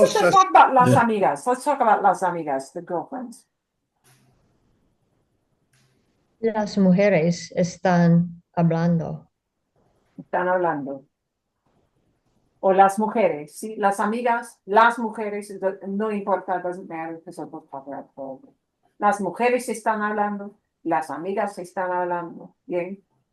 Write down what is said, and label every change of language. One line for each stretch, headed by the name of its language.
English: Let's just talk about
Spanish: las amigas.
English: Let's talk about las amigas, the girlfriends.
Spanish: Las mujeres están hablando. Están hablando. O las mujeres, ¿sí? Las amigas, las mujeres, no importa,
English: doesn't matter, because we'll talk about all.
Spanish: Las mujeres están hablando, las amigas están hablando, ¿bien?